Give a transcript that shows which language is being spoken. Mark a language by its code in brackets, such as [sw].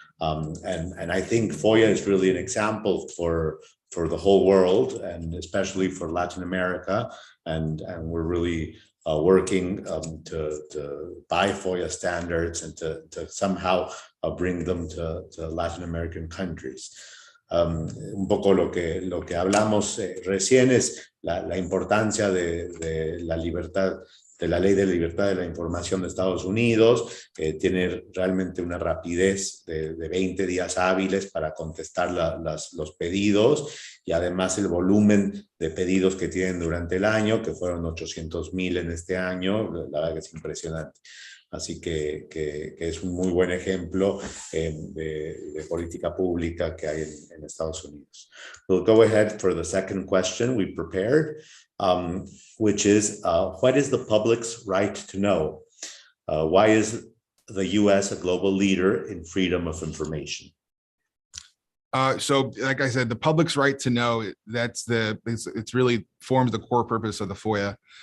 [en] And I think FOIA is really an example for the whole world, and especially for Latin America. And we're really working to buy FOIA standards and to somehow bring them to Latin American countries. [es] Un poco lo que hablamos recién es la importancia de la libertad, de la Ley de Libertad de la Información de Estados Unidos. Tiene realmente una rapidez de 20 días hábiles para contestar los pedidos, y además el volumen de pedidos que tienen durante el año, que fueron 800,000 en este año, la verdad que es impresionante. Así que es un muy buen ejemplo de política pública que hay en Estados Unidos. [en] We'll go ahead for the second question we prepared, which is, what is the public's right to know? Why is the U.S. a global leader in freedom of information? So, like I said, the public's right to know, it's really forms the core purpose of the FOIA.